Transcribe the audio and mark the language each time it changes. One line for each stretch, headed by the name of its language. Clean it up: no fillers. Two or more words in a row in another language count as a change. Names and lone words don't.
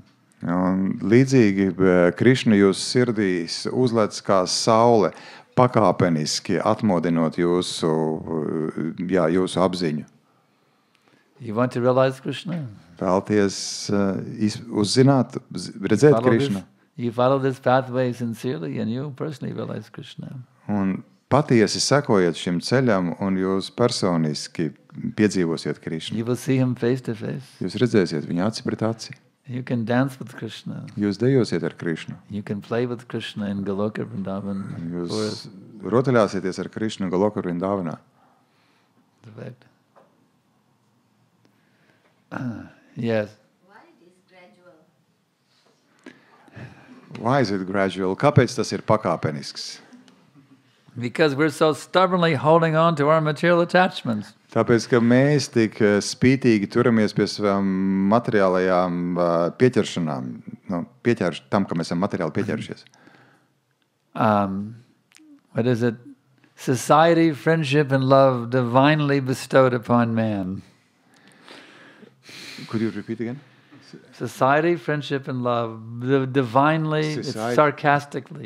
Latvian: Un līdzīgi Krišna jūsu sirdīs uzlec kā saule, pakāpeniski atmodinot jūsu apziņu.
English: You want to realize Krishna?
Latvian: Vēlties uzzināt, redzēt Krišnu.
English: You follow this pathway sincerely and you personally realize Krishna.
Latvian: Un patiesi sekojiet šim ceļam un jūs personiski piedzīvosiet Krišnu.
English: You will see him face to face.
Latvian: Jūs redzēsiet viņu aci pret aci.
English: You can dance with Krishna.
Latvian: Jūs dejosiet ar Krišnu.
English: You can play with Krishna in Goloka Vrindavan.
Latvian: Jūs rotaļāsieties ar Krišnu Goloka Vrindavanā.
English: Perfect. Yes. Why it is gradual? Why is it gradual?
Latvian: Kāpēc tas ir pakāpenisks?
English: Because we're so stubbornly holding on to our material attachments.
Latvian: Tāpēc, ka mēs tik spītīgi turamies pie savām materiālajām pieķeršanām, tam, ka mēs esam materiāli pieķerušies.
English: What is it? Society, friendship, and love divinely bestowed upon man. Could you repeat again? Society, friendship, and love divinely, it's sarcastically.